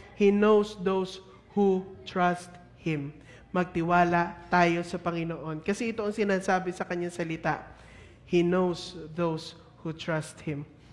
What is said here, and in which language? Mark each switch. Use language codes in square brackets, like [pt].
[en] He knows those who trust Him. [tl] Magtiwala tayo sa Panginoon. Kasi ito ang sinasabi sa kanyang salita. [en] He knows those who trust Him.